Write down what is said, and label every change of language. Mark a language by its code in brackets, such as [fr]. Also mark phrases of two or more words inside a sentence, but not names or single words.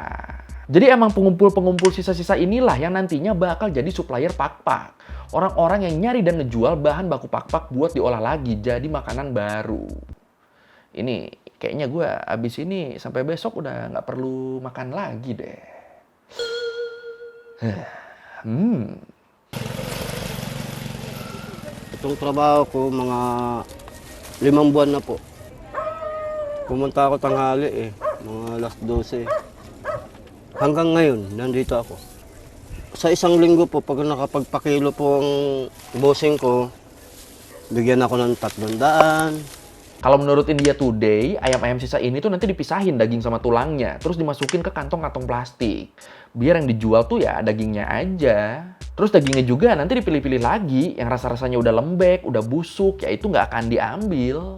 [id] Jadi emang pengumpul-pengumpul sisa-sisa inilah yang nantinya bakal jadi supplier pakpak. Orang-orang yang nyari dan ngejual bahan baku pakpak buat diolah lagi jadi makanan baru. Ini kayaknya gue abis ini sampai besok udah nggak perlu makan lagi deh. [tl] Itong trabaho ko, mga 5 buwan na po. Pumunta ako tanghali mga alas 12. Hanggang ngayon, nandito ako. Sa isang linggo po, pag nakapagpakilo po ang bossing ko, bigyan ako ng 300. [id] Kalau menurut India Today, ayam-ayam sisa ini tuh nanti dipisahin daging sama tulangnya, terus dimasukin ke kantong-kantong plastik. Biar yang dijual tuh ya dagingnya aja. Terus dagingnya juga nanti dipilih-pilih lagi, yang rasa-rasanya udah lembek, udah busuk, ya itu nggak akan diambil.